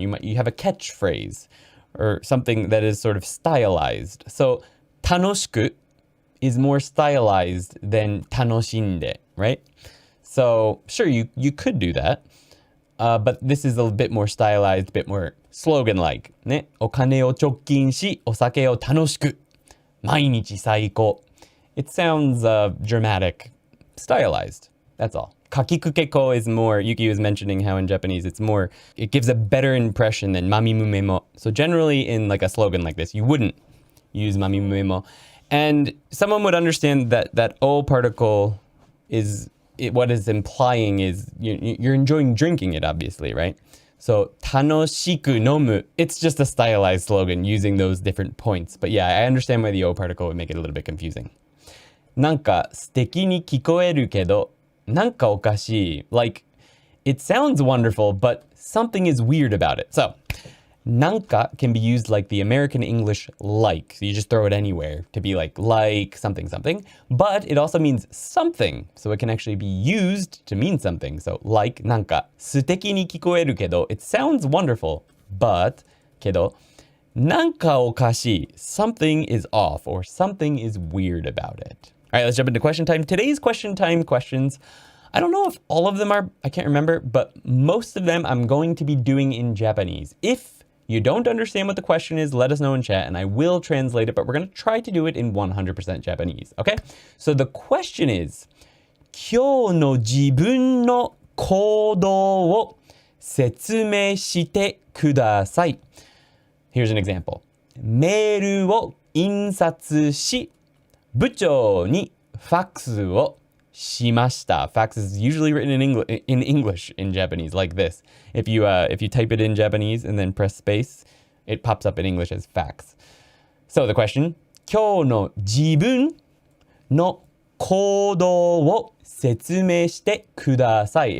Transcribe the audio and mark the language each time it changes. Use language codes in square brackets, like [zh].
[en] You have a catchphrase or something that is sort of stylized. So 楽しく is more stylized than 楽しんで, right? So sure, you could do that, but this is a bit more stylized, a bit more slogan-like. [ja] ね、お金を貯金し、お酒を楽しく、毎日最高. [en] It sounds dramatic, stylized. That's all. Kakikukeko is more, Yuki was mentioning how in Japanese it gives a better impression than mamimumemo. So generally in like a slogan like this, you wouldn't use mamimumemo. And someone would understand that o particle what is implying is you're enjoying drinking it, obviously, right? So, [ja] 楽しく飲む, [en] it's just a stylized slogan using those different points. But yeah, I understand why the o particle would make it a little bit confusing. [ja] なんか素敵に聞こえるけど、なんかおかしい. [en] Like, it sounds wonderful, but something is weird about it. So, なんか can be used like the American English like. So you just throw it anywhere to be like something something. But it also means something. So it can actually be used to mean something. So like [ja] なんか素敵に聞こえるけど [en] it sounds wonderful, but [ja] けどなんかおかしい [en] something is off or something is weird about it. All right, let's jump into question time. Today's question time questions, I don't know if all of them are, I can't remember, but most of them I'm going to be doing in Japanese. If you don't understand what the question is, let us know in chat and I will translate it, but we're going to try to do it in 100% Japanese, okay? So the question is, [ja] 今日の自分の行動を説明してください. [en] Here's an example. [ja] メールを印刷し、部長にファックスをしました. [en] Fax is usually written in English in Japanese like this. If you type it in Japanese and then press space, it pops up in English as fax. So the question, [ja] 今日の自分の行動を説明してください.